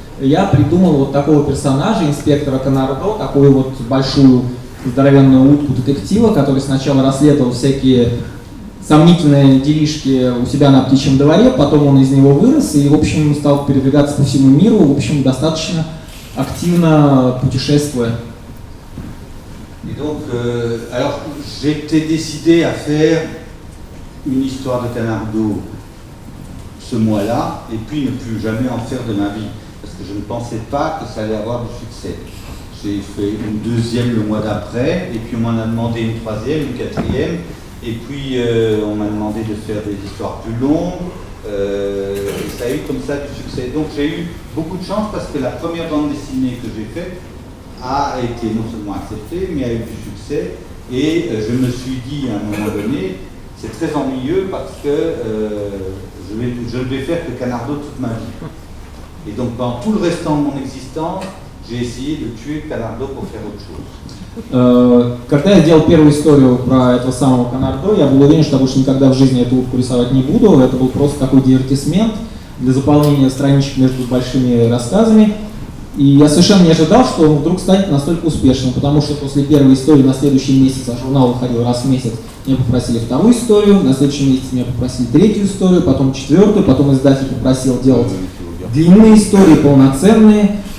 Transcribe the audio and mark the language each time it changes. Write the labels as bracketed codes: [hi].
[ru] Я придумал вот такого персонажа, инспектора Канардо, такую вот большую здоровенную утку детектива, который сначала расследовал всякие сомнительные делишки у себя на птичьем дворе, потом он из него вырос и, в общем, стал передвигаться по всему миру, в общем, достаточно активно путешествуя. [fr] Et donc, alors j'étais décidé à faire une histoire de Canardo ce mois-là, et puis ne plus jamais en faire de ma vie, parce que je ne pensais pas que ça allait avoir du succès. J'ai fait une deuxième le mois d'après, et puis on m'en a demandé une troisième, une quatrième, et puis on m'a demandé de faire des histoires plus longues, et ça a eu comme ça du succès. Donc j'ai eu beaucoup de chance parce que la première bande dessinée que j'ai faite a été non seulement acceptée, mais a eu du succès, et je me suis dit à un moment donné, c'est très ennuyeux parce que je ne vais faire que Canardo toute ma vie. Et donc pendant tout le restant de mon existence, j'ai essayé de tuer Canardo pour faire autre chose. [ru] Когда я делал первую историю про этого самого Канардо, я был уверен, что я больше никогда в жизни эту утку рисовать не буду. Это был просто такой дивертисмент для заполнения страничек между большими рассказами. И я совершенно не ожидал, что он вдруг станет настолько успешным, потому что после первой истории на следующий месяц, а журнал выходил раз в месяц, меня попросили вторую историю, на следующий месяц меня попросили третью историю, потом четвертую, потом издатель попросил делать длинные истории, полноценные.